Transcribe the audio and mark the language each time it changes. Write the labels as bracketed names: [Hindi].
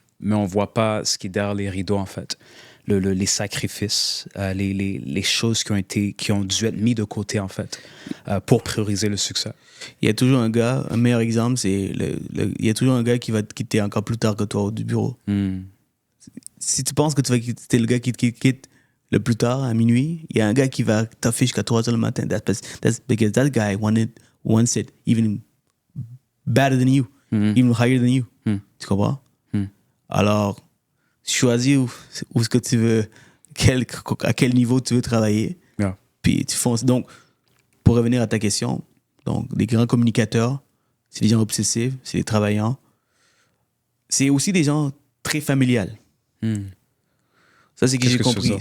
[French] Mais on ne voit pas ce qui est derrière les rideaux, en fait. Les sacrifices, les choses qui ont dû être mis de côté, en fait, pour prioriser le succès. Il y a toujours un gars, un meilleur exemple, c'est il y a toujours un gars qui va te quitter encore plus tard que toi du bureau. Si tu penses que tu vas quitter le gars qui te quitte le plus tard, à minuit, il y a un gars qui va t'afficher jusqu'à 3h le matin. [English] That's because that guy wants it even better than you, even higher than you. [French] Tu comprends? Alors, choisis où est-ce que tu veux, à quel niveau tu veux travailler. Puis tu fonces. Donc, pour revenir à ta question, donc, les grands communicateurs, c'est des gens obsessifs, c'est des travaillants. C'est aussi des gens très familiales. Ça, c'est ce que j'ai compris.